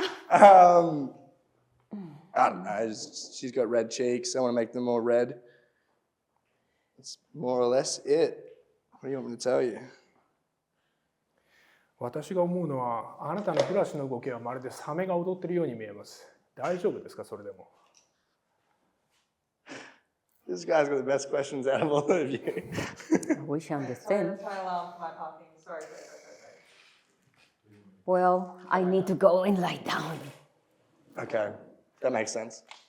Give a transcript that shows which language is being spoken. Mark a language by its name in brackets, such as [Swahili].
[English] I don't know, she's got red cheeks. I want to make them more red. That's more or less it. What do you want me to tell you? [Japanese] 私が思うのは、あなたのブラシの動きはまるでサメが踊ってるように見えます。大丈夫ですか、それでも。 [English] This guy's got the best questions out of all of you. I wish I understand. That's my alarm for my parking. Sorry. Well, I need to go and lie down. Okay, that makes sense.